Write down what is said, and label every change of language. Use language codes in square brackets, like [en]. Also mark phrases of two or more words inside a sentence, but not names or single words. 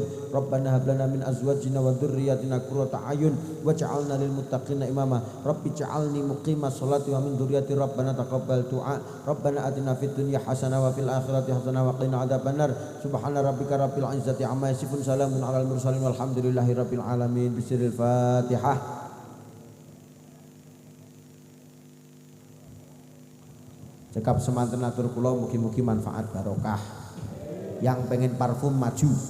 [ar] ربنا هب لنا من أزواجنا وذرياتنا قرة أعين واجعلنا للمتقين إماما. رب اجعلني مقيم الصلاة ومن ذريتي ربنا تقبل دعاء. ربنا آتنا في الدنيا حسنة وفي الآخرة حسنة وقنا عذاب النار. سبحان ربك رب العزة عما يصفون سلام على المرسلين والحمد لله رب العالمين. بسم الله الفاتحة. [jv] Cekap semanten atur kula mugi-mugi manfaat barokah. [id] Yang pengen parfum maju.